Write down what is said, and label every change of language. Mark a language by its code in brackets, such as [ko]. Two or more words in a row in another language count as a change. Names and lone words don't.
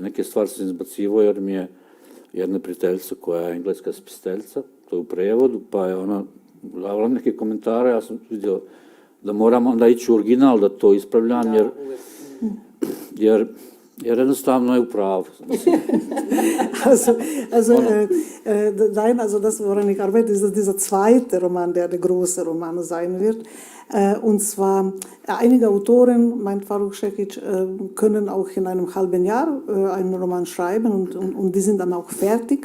[bs] Neke stvari sam izbacivo jer mi je jedna prijateljica koja je engleska spisateljica, to je u prevodu, pa je ona davala neke komentare, ja sam vidio da moram onda ići u original da to ispravljam, jer jednostavno je u pravu. [de] Das woran ich arbeite, ist dieser zweite Roman, der große Roman sein wird. Und zwar, einige Autoren, meint Faruk Šehić, können auch in einem halben Jahr einen Roman schreiben und die sind dann auch fertig.